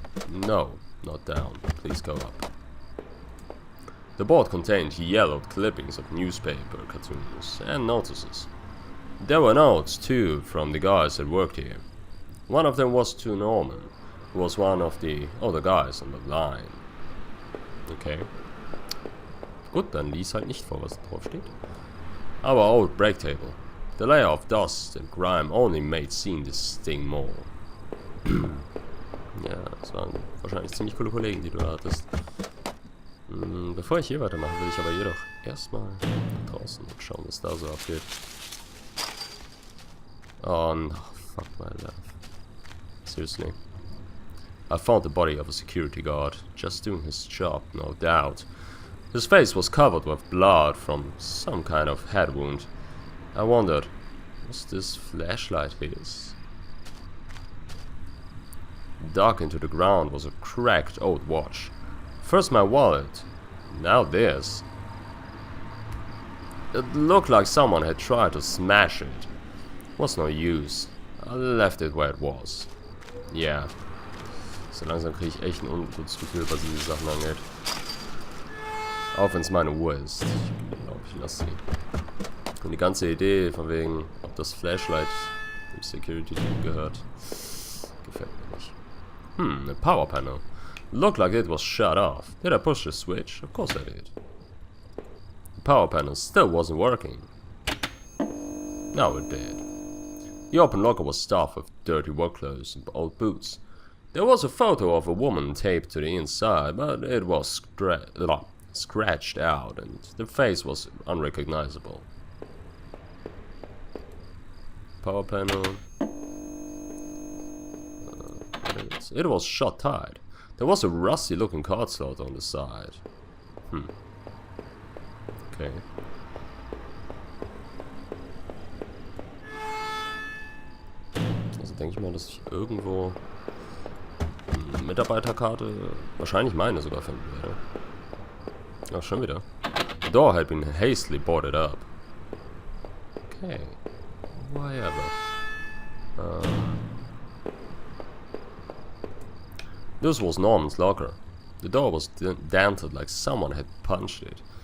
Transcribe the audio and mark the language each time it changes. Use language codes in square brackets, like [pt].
[en] No, not down. Please go up. The board contained yellowed clippings of newspaper cartoons and notices. There were notes too from the guys that worked here. One of them was to Norman, who was one of the other guys on the line. Okay. [de] Gut, dann lies halt nicht vor, was drauf steht. [en] Our old break table. The layer of dust and grime only made seeing this thing more. [de] Ja, das waren wahrscheinlich ziemlich coole Kollegen, die du da hattest. Bevor ich hier weitermache, will ich aber jedoch erstmal nach draußen und schauen, was da so abgeht. [en] Oh no, fuck my life. Seriously. I found the body of a security guard, just doing his job, no doubt. His face was covered with blood from some kind of head wound. I wondered, was this flashlight his? Dug into the ground was a cracked old watch. First my wallet, now this. It looked like someone had tried to smash it. Was no use. I left it where it was. Yeah. [de] So langsam kriege ich echt ein ungutes Gefühl, was diese Sachen angeht. Auch wenn es meine Uhr ist. Ich glaube, ich lasse sie. Und die ganze Idee von wegen, ob das Flashlight dem Security-Team gehört, gefällt mir nicht. [en] A power panel. Looked like it was shut off. Did I push the switch? Of course I did. The power panel still wasn't working. Now it did. The open locker was stuffed with dirty work clothes and old boots. There was a photo of a woman taped to the inside, but it was scratched out and the face was unrecognizable. Power panel. It was shut tight. There was a rusty looking card slot on the side. Okay. [de] Also denke ich mal, dass ich irgendwo eine Mitarbeiterkarte, wahrscheinlich meine sogar finden werde. Ach, schon wieder. [en] The door had been hastily boarded up. Okay. Whatever. This was Norman's locker. The door was dented like someone had punched it.